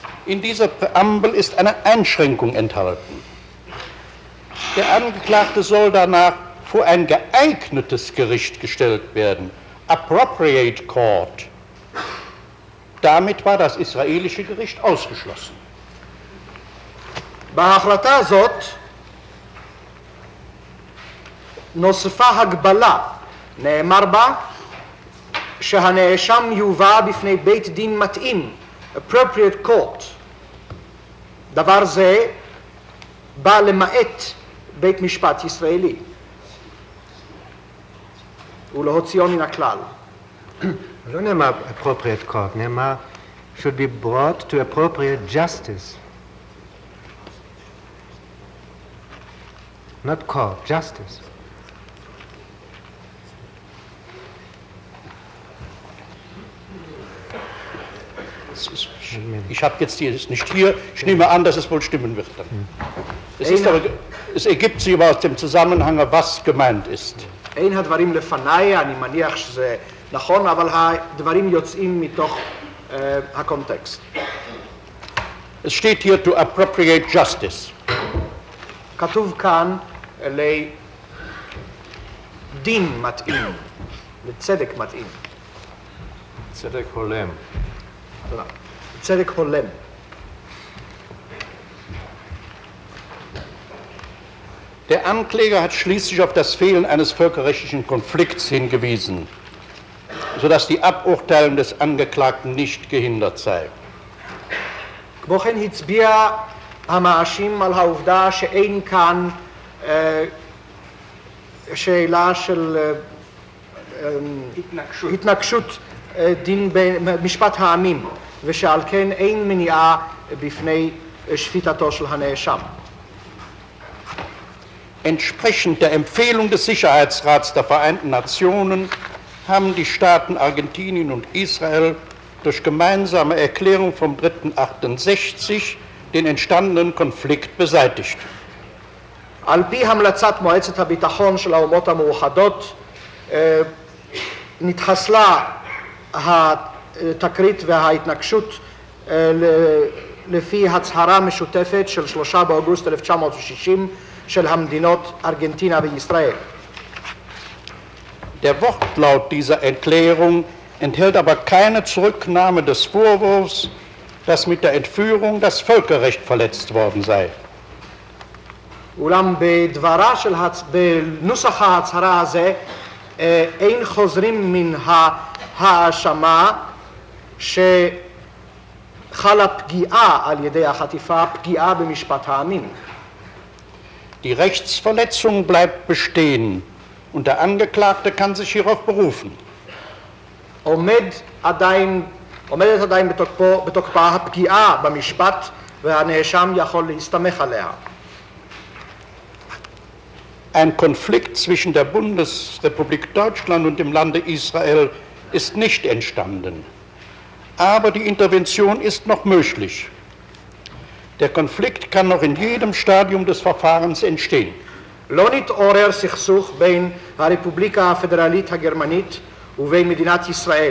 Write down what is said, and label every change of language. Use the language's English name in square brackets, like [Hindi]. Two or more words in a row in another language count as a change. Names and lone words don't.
[German] In dieser Präambel ist eine Einschränkung enthalten. Der Angeklagte soll danach vor ein geeignetes Gericht gestellt werden, [English] appropriate court. [German] Damit war das israelische Gericht ausgeschlossen. [Hebrew] בהחלטה הזאת נוספה הגבלה, נאמר בה שהנאשם יובא בפני בית דין מתאים, [English] appropriate court. [Hebrew] דבר זה בא למעט בית משפט ישראלי ולהוציאו מן הכלל. לא נאמר [English] appropriate court, [Hebrew] נאמר [English] should be brought to appropriate justice. Not court, justice. [German] Ich habe jetzt hier, ist nicht hier, ich nehme an, dass es wohl stimmen wird dann. Es ergibt sich aber aus dem Zusammenhang, was gemeint ist. [Hebrew] אין הדברים לפניי, אני מניח שזה נכון, אבל הדברים יוצאים מתוך הקונטקסט. [German] Es steht hier [English] to appropriate justice. [Hebrew] כתוב כאן לדין מתאים, לצדק מתאים. צדק הולם. תודה. צדק הולם. [German] Der Ankläger hat schließlich auf das Fehlen eines völkerrechtlichen Konflikts hingewiesen, sodass die Aburteilung des Angeklagten nicht gehindert sei. [Hebrew] כמו כן הצביע המאשים על העובדה שאין כאן שאלה של התנגשות דין במשפט העמים, ושעל כן אין מניעה בפני שפיטתו של הנאשם. [German] Entsprechend der Empfehlung des Sicherheitsrats der Vereinten Nationen haben die Staaten Argentinien und Israel durch gemeinsame Erklärung vom 3.68 den entstandenen Konflikt beseitigt. [Hebrew] על פי המלצת מועצת הביטחון של האומות המאוחדות נתחסלה התקרית וההתנגשות לפי הצהרה משותפת של 3 באוגוסט 1960 של המדינות ארגנטינה וישראל. [German] Der Wortlaut dieser Erklärung enthält aber keine Zurücknahme des Vorwurfs, dass mit der Entführung das Völkerrecht verletzt worden sei. [Hebrew] אולם בנוסח ההצהרה הזה אין חוזרים מן ההאשמה שחלה פגיעה על ידי החטיפה, פגיעה במשפט העמים. [German] Die Rechtsverletzung bleibt bestehen und der Angeklagte kann sich hierauf berufen. [Hebrew] עומדת עדיין בתוקפה הפגיעה במשפט והנאשם יכול להסתמך עליה. [German] Ein Konflikt zwischen der Bundesrepublik Deutschland und dem Lande Israel ist nicht entstanden. Aber die Intervention ist noch möglich. Der Konflikt kann noch in jedem Stadium des Verfahrens entstehen. [Hebrew] לא נתעורר סכסוך בין הרפובליקה הפדרלית הגרמנית ובין מדינת ישראל.